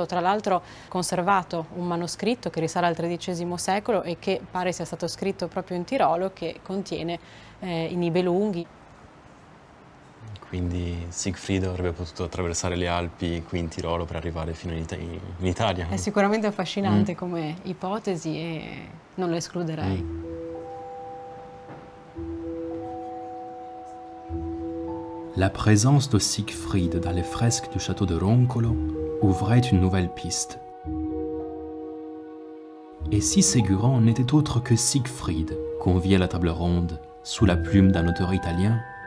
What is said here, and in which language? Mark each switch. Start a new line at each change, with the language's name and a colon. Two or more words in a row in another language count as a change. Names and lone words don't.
Italian: Tra l'altro conservato un manoscritto che risale al XIII secolo e che pare sia stato scritto proprio in Tirolo, che contiene i Nibelunghi. Quindi Siegfried avrebbe potuto attraversare le Alpi qui in Tirolo per arrivare fino in Italia. È sicuramente affascinante come ipotesi e non lo escluderei.
French: La présence de Siegfried dans les fresques du château de Roncolo ouvrait une nouvelle piste. Et si Ségurant n'était autre que Siegfried, convié à la table ronde, sous la plume d'un auteur italien?